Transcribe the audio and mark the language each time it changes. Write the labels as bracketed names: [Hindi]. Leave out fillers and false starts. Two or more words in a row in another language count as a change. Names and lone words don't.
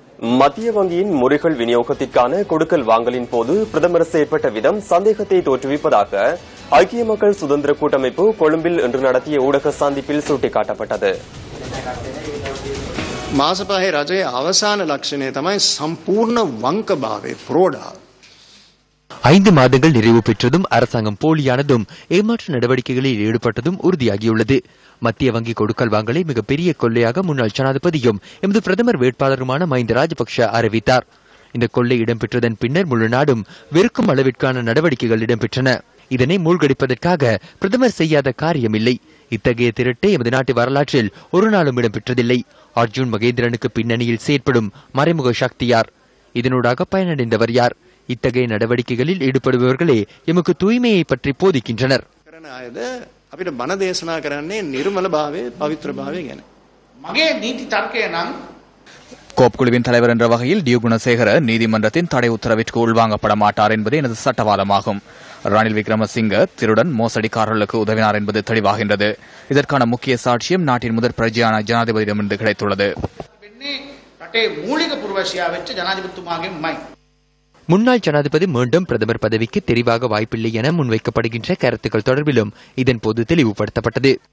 [Tamil] மத்திய வங்கியின் முறைகள் விநியோகத்திற்கான கொடுக்கல் வாங்கலின் போது பிரதமர் செயற்பட்ட விதம் சந்தேகத்தை தோற்றுவிப்பதாக ஐக்கிய மக்கள் சுதந்திர கூட்டமைப்பு கொழும்பில் இன்று நடத்திய ஊடக சந்திப்பில் சுட்டிக்காட்டப்பட்டது. [Sinhala] මාසපහේ රජයේ අවසාන ලක්ෂණය තමයි සම්පූර්ණ වංකභාවය ප්‍රෝඩා. [Tamil] 5 மாதங்கள் நிறைவு பெற்றதும் அரசாங்கம் போலியானதும் ஏமாற்று நடவடிக்கைகளில் ஈடுபட்டதும் உறுதியாகியுள்ளது. மத்திய வங்கி கொடுக்கல் வாங்கலை மிகப்பெரிய கொள்ளையாக முன்னாள் ஜனாதிபதியும் எமது பிரதமர் வேட்பாளருமான மஹிந்த ராஜபக்ஷ அறிவித்தார். இந்த கொள்ளை இடம்பெற்றதன் பின்னர் முழு நாடும் வெறுக்கும் அளவிற்கான நடவடிக்கைகள் இடம்பெற்றன. இதனை மூழ்கடிப்பதற்காக பிரதமர் செய்யாத காரியமில்லை. இத்தகைய திரட்டை எமது நாட்டு வரலாற்றில் ஒரு நாளும் இடம்பெற்றதில்லை. அர்ஜுன் மகேந்திரனுக்கு பின்னணியில் செயற்படும் மறைமுக சக்தி யார்? இதனூடாக பயனடைந்தவர் யார்? இத்தகைய நடவடிக்கைகளில் ஈடுபடுபவர்களே எமக்கு தூய்மையை பற்றி போதிக்கின்றனர். [Sinhala] අපිට බණ දේශනා කරන්නේ නිර්මල භාවයේ පවිත්‍ර භාවයේ ගැන. මගේ නීති තර්කය නම් [Tamil] கோப் குழுவின் தலைவர் என்ற வகையில் டி குணசேகர நீதிமன்றத்தின் தடை உத்தரவிற்கு உள்வாங்கப்பட மாட்டார் என்பது எனது சட்டவாதமாகும். ரணில் விக்ரமசிங்க திருடன் மோசடிக்காரர்களுக்கு உதவினார் என்பது தெளிவாகின்றது. இதற்கான முக்கிய சாட்சியம் நாட்டின் முதற் பிரஜையான ஜனாதிபதியிடமிருந்து கிடைத்துள்ளது. முன்னாள் ஜனாதிபதி மீண்டும் பிரதமர் பதவிக்கு தெரிவாக வாய்ப்பில்லை என முன்வைக்கப்படுகின்ற கருத்துக்கள் தொடர்பிலும் இதன்போது தெளிவுபடுத்தப்பட்டது.